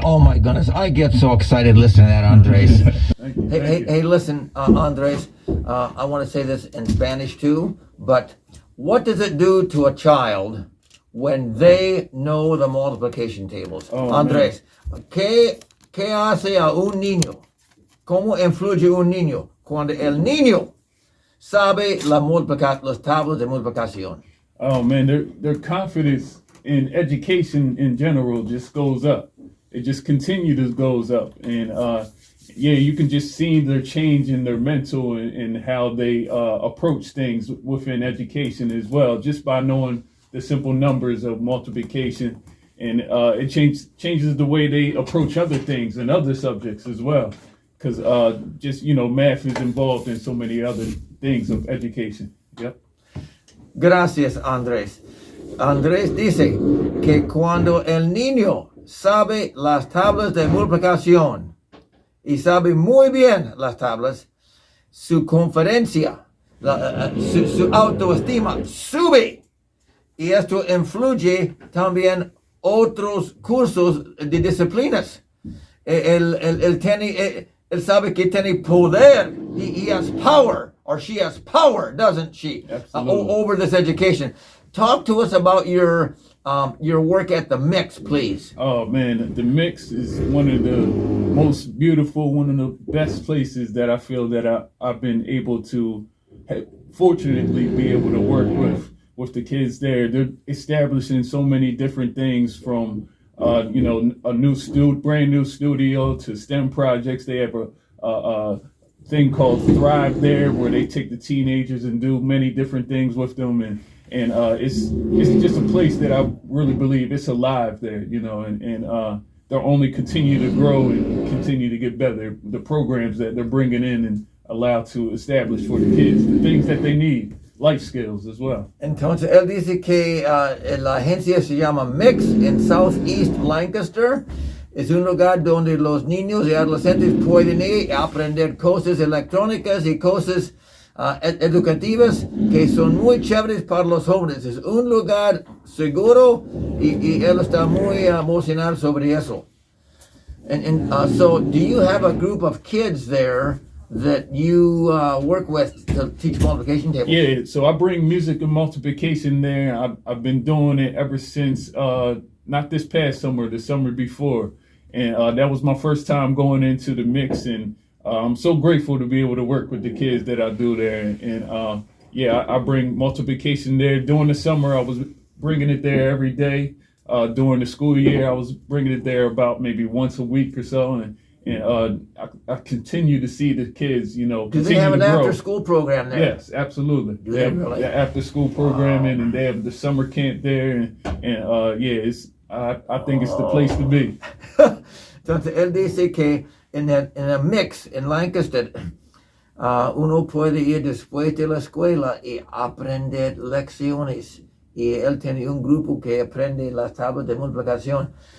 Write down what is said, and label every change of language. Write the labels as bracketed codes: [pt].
[en] Oh my goodness, I get so excited listening to that, Andres. Thank you. Hey, listen, Andres. I want to say this in Spanish too. But what does it do to a child when they know the multiplication tables? Oh, [es] Andres, ¿qué hace a un niño? ¿Cómo influye un niño cuando el niño sabe las tablas de multiplicación? [en] Oh man, their confidence in education in general just goes up. It just continues goes up, and you can just see their change in their mental and how they approach things within education as well, just by knowing the simple numbers of multiplication, and it changes the way they approach other things and other subjects as well, because math is involved in so many other things of education. Yep. [es] Gracias, Andrés. Andrés dice que cuando el niño sabe las tablas de multiplicación y sabe muy bien las tablas, su conferencia, su autoestima sube. y esto influye también otros cursos de disciplinas. Él sabe que tiene poder. [en] He has power, or she has power, doesn't she? Over this education. Talk to us about your work at the Mix, please. Oh man, the Mix is one of the most beautiful, one of the best places that I feel that I've been able to, fortunately, be able to work with the kids there. They're establishing so many different things from, a brand new studio to STEM projects. They have a thing called Thrive there, where they take the teenagers and do many different things with them, and it's just a place that I really believe it's alive there, and they'll only continue to grow and continue to get better. The programs that they're bringing in and allow to establish for the kids, the things that they need, life skills as well. [es] Entonces él dice que la agencia se llama Mix en Southeast Lancaster. Es un lugar donde los niños y adolescentes pueden ir a aprender cosas electrónicas y cosas educativas que son muy chéveres para los jóvenes. Es un lugar seguro y él está muy emocionado sobre eso. [en] So do you have a group of kids there that you work with to teach multiplication tables? Yeah, so I bring music and multiplication there. I've been doing it ever since, not this past summer, the summer before. And that was my first time going into the Mix, and I'm so grateful to be able to work with the kids that I do there. And I bring multiplication there. During the summer, I was bringing it there every day. During the school year, I was bringing it there about maybe once a week or so. And I continue to see the kids, Do they have an after-school program there? Yes, absolutely. They have really? The after-school programming, and they have the summer camp there. I think it's the place to be. [es] Entonces él dice que en el Mix en Lancaster uno puede ir después de la escuela y aprender lecciones. Y él tiene un grupo que aprende las tablas de multiplicación.